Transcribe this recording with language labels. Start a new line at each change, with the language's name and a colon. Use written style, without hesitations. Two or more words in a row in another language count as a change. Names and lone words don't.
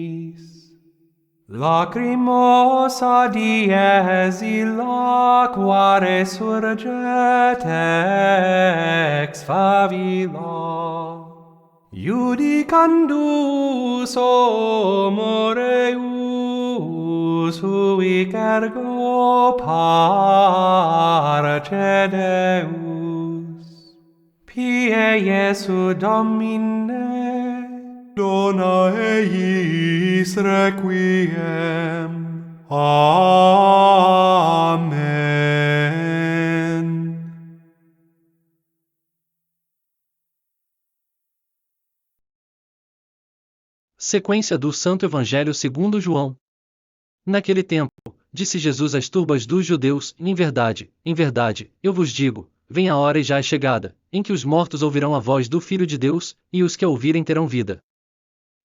Latin: Lacrimosa dies illa quare surget ex favilla, judicandus homo reus, huic ergo parce Deus. Pie Iesu Domine, dona eis requiem. Amen.
Portuguese: Sequência do Santo Evangelho segundo João. Naquele tempo, disse Jesus às turbas dos judeus: em verdade, eu vos digo, vem a hora e já é chegada, em que os mortos ouvirão a voz do Filho de Deus, e os que a ouvirem terão vida.